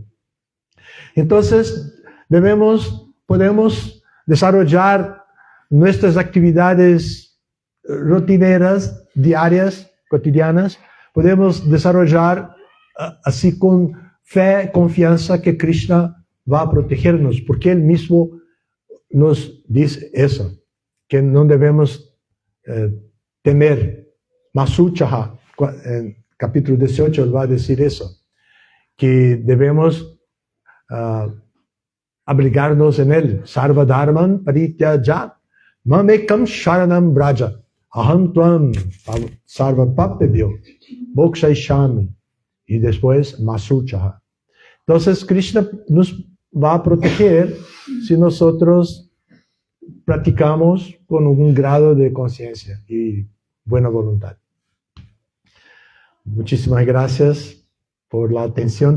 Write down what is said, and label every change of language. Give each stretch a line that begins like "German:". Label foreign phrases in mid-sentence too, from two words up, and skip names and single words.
Spanish: Entonces, podemos desarrollar nuestras actividades rutineras, diarias, cotidianas, podemos desarrollar así con fe, confianza que Krishna va a protegernos, porque Él mismo nos dice eso, que no debemos temer. Masuchaha, en capítulo 18, Él va a decir eso, que debemos abrigarnos en Él.
Sanskrit: Sarva dharman parityajat mamekam sharanam braja aham tvam sarva papebhyo mokshaishami.
Spanish: Y después Masuchaha. Entonces Krishna nos va a proteger si nosotros practicamos con un grado de conciencia y buena voluntad. Muchísimas gracias por la atención.